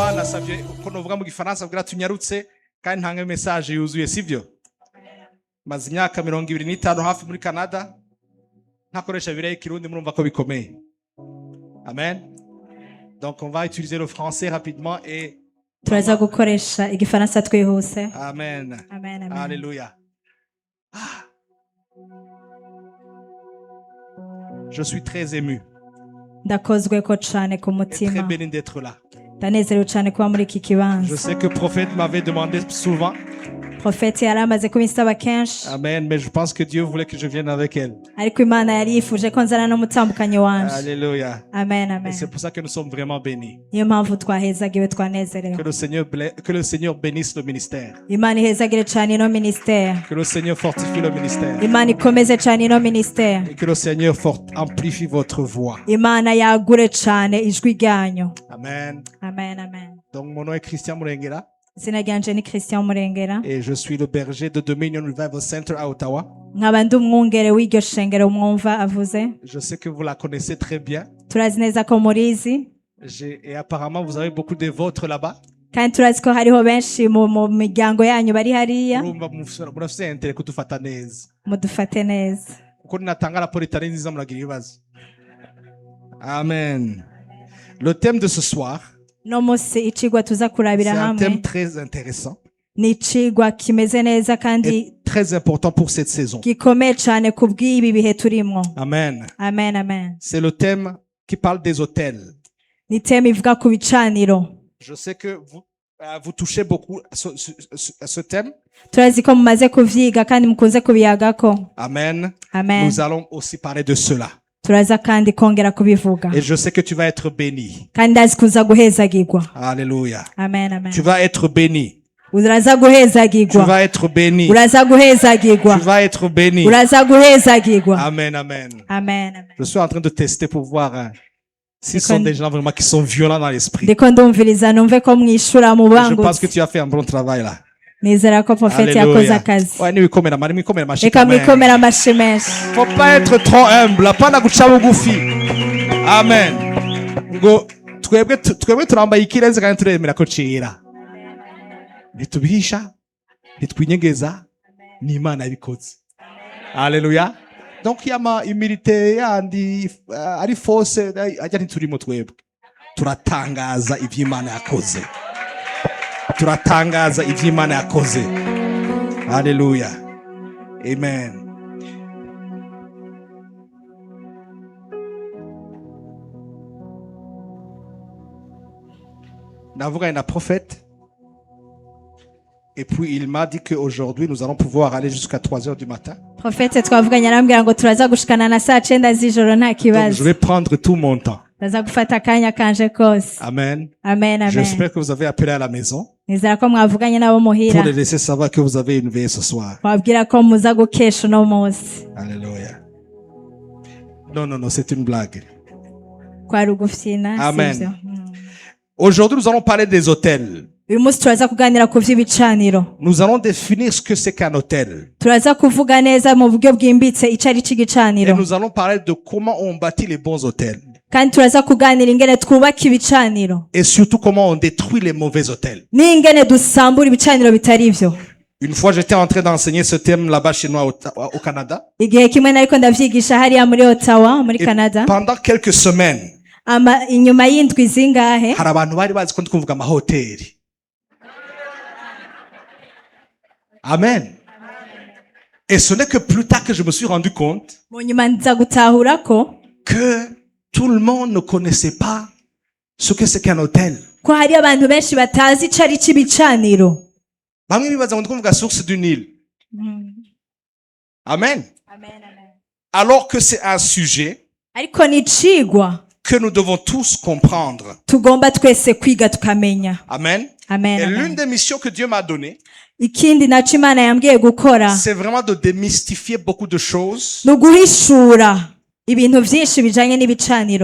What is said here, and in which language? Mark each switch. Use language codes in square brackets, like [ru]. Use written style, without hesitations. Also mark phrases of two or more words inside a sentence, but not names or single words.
[rn] basabye ko novuga mu gifaransa kugira tunyarutse kandi ntange message yuzuye sivyo. Maze imyaka 25 hafi muri Canada ntakoresha bireye kirundi murumva ko bikomeye. Amen. [fr] Donc on va utiliser le français rapidement et [rn] turaza gukoresha igifaransa twihuse. Amen. Amen, amen. [fr] Alléluia. Ah. Je suis très ému. [rn] Ndakozwe ko cyane ku [fr] Et très [rn] mutima. [fr] béni d'être là. [rn] Ndanezerewe cyane kuba muri iki [fr] Je [rn] kibanza. [fr] sais que le prophète m'avait demandé souvent. [rn] Profeti yari amaze kubisaba kenshi, Amen. [fr] Mais je pense que Dieu voulait que je vienne avec elle. [rn] ariko Imana yari yifuje ko nzana n'umutambukanyi wanje. Alléluia. Amen, [fr] Et [rn] amen. [fr] c'est pour ça que nous sommes vraiment bénis. [rn] Niyo mpamvu twahezagiwe twanezerewe. [fr] Que le Seigneur bénisse le ministère. [rn] Imana ihezagire cyane ino ministère. [fr] Que le Seigneur fortifie le ministère. [rn] Imana ikomeze cyane ino ministère. [fr] Et que le Seigneur amplifie votre voix. [rn] Imana yagure cyane ijwi ryanyu. Amen. Amen, amen. [fr] Donc mon nom est Christian Murengera [rn] Izina ryanje ni Christian Murengera. [fr] et je suis le berger de Dominion Revival Center à Ottawa. [rn] Nkaba ndi umwungere w'iryo shengero mwumva avuze. [fr] Je sais que vous la connaissez très bien. [rn] Turazi neza ko murizi, [fr] Et apparemment vous avez beaucoup de vôtres là-bas. [rn] kandi turazi ko hariho benshi mu miryango yanyu bari hariya. Murafise intérêt kudufata neza. Mudufate neza. Kuko ninatanga raporo itari nziza muragira ibibazo. [fr] Amen. Le thème de ce soir, [rn] No musi icigwa tuza [fr] c'est [rn] kurabira [fr] un [rn] hamwe [fr] thème très intéressant [rn] ni icigwa kimeze neza kandi [fr] et très important pour cette saison. [rn] gikomeye cyane ku bw'ibi bihe turimwo. Amen. Amen, amen. [fr] C'est le thème qui parle des hôtels. [rn] Ni teme ivuga ku bicaniro. [fr] Je sais que vous touchez beaucoup à ce thème. [rn] Turazi ko mumaze kuvyiga kandi mukunze kubiyagako. Amen. Amen. [fr] Nous allons aussi parler de cela. [rn] Turaza kandi kongera kubivuga. [fr] Et je sais que tu vas être béni. [rn] Kandi ndazi kuza guhezagirwa. Alléluia. Amen, amen. [fr] Tu vas être béni. [rn] Uraza [fr] Tu [rn] guhezagirwa. [fr] vas être béni. [rn] Uraza guhezagirwa. [fr] Tu vas être béni. [rn] Uraza guhezagirwa. Amen, amen. Amen, amen. [fr] Je suis en train de tester pour voir si ce sont des gens vraiment qui sont violents dans l'esprit. [rn] Ndiko ndumviriza numve ko mwishura mu [fr] Je pense que [rn] bangutse. [fr] tu as fait un bon travail là. [rn] Nizera ko profeti yakoze Alléluia. akazi. Ouais, niwikomera mari mwikomera mashi Reka [fr] quand même. [rn] mwikomera amashi menshi. [fr] Faut pas être trop humble, [rn] apana guca bugufi. Amen. Ngo twebwe turambaye ikirenze kandi turemera ko cira. Ntitubihisha, ntitwinyegeza, ni Imana yabikoze. Alléluia. Donc yama humilité yandi ari fausse ajya ntiturimo twebwe. Turatangaza ivy'Imana yakoze. Turatangaza ivy'Imana yakoze. Alléluia. Amen. Navuganye na prophète. [fr] Et puis il m'a dit qu'aujourd'hui nous allons pouvoir aller jusqu'à 3 heures du matin. [rn] Profeti twavuganye arambwira ngo turaza gushikana na saa 9 z'ijoro nta [fr] Donc je [rn] kibazo. [fr] vais prendre tout mon temps. [rn] Ndaza gufata akanya kanje kose. Amen. Amen, amen. [fr] J'espère que vous avez appelé à la maison [rn] Nizera ko mwavuganye nabo muhira. [fr] pour les laisser savoir que vous avez une veillée ce soir. [rn] Wabwira ko muza gukesha uno munsi. [fr] Alléluia. Non, c'est une blague. [rn] Kwari ugufyina. Amen. sivyo? [fr] Aujourd'hui, nous allons parler des hôtels. [rn] Uyu munsi turaza kuganira ku vy'ibicaniro. [fr] Nous allons définir ce que c'est qu'un hôtel. [rn] Turaza kuvuga neza mu buryo bwimbitse icari [fr] Et [rn] c'igicaniro. [fr] nous allons parler de comment on bâtit les bons hôtels. [rn] Kandi turaza kuganira ingene twubaka ibicaniro. [fr] Et surtout comment on détruit les mauvais hôtels. [rn] N'ingene dusambura ibicaniro bitari ivyo. [fr] Une fois, j'étais en train d'enseigner ce thème là-bas chez nous au Canada. [rn] Igihe kimwe nariko ndavyigisha hariya muri Ottawa muri [fr] Et [rn] Canada. [fr] pendant quelques semaines, [rn] Inyuma y'indwi zingahe hari abantu bari bazi ko ndi kuvuga amahoteli. Amen. [fr] Et ce n'est que plus tard que je me suis rendu compte [rn] mu nyuma nza gutahura ko [fr] que tout le monde ne connaissait pas ce que c'est qu'un hôtel. [rn] hari abantu benshi batazi icari c'ibicaniro. Bamwe bibaza ngo ndi kuvuga [fr] source du Nil. [rn] Amen. [fr] Alors que c'est un sujet [rn] Ariko ni icigwa [fr] que nous devons tous comprendre. [rn] tugomba twese kwiga tukamenya. Amen. Amen, [fr] Et [rn] amen. [fr] l'une des missions que Dieu m'a données, [rn] Ikindi naco Imana yambwiye gukora [fr] c'est vraiment de démystifier beaucoup de choses [rn] ni uguhishura ibintu vyinshi bijanye n'ibicaniro